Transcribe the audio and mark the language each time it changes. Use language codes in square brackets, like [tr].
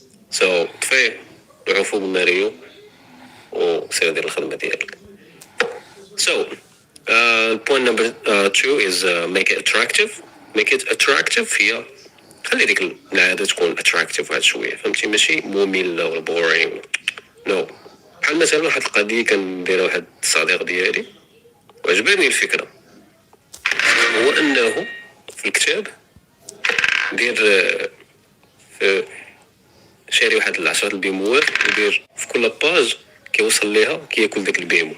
[ar] سو طفي روحو فوق الماريو وسير دير الخدمه ديالك. [en] So point number 2 is make it attractive. Make it attractive [ar] هي خلي ديك العادة تكون attractive واحد شوية، فهمتي؟ ماشي مملة ولا boring. [en] no. [ar] بحال مثلا واحد القضية كنديرها واحد الصديق ديالي وعجبتني الفكرة، هو أنه في الكتاب دير شاري واحد 10 البيموات ودير في كل باج كيوصل ليها كياكل داك البيمو.